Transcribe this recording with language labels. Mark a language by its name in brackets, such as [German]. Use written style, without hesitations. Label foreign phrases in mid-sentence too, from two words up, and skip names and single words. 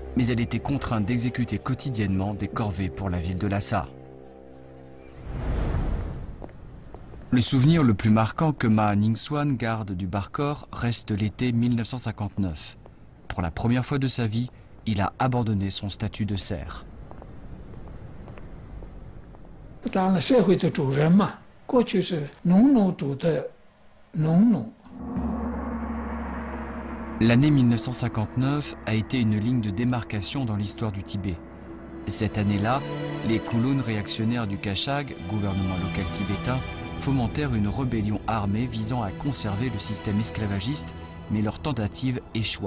[French] Mais elle était contrainte d'exécuter quotidiennement des corvées pour la ville de Lhasa. Le souvenir le plus marquant que Ma Ningsuan garde du Barkor reste l'été 1959. Pour la première fois de sa vie, il a abandonné son statut de serf. [Chinese] 当了社会的主人嘛，过去是农奴主的农奴。 [French] L'année 1959 a été une ligne de démarcation dans l'histoire du Tibet. Cette année-là, les Kulun réactionnaires du Kashag, gouvernement local tibétain, fomentèrent une rébellion armée visant à conserver le système esclavagiste, mais leur tentative échoua.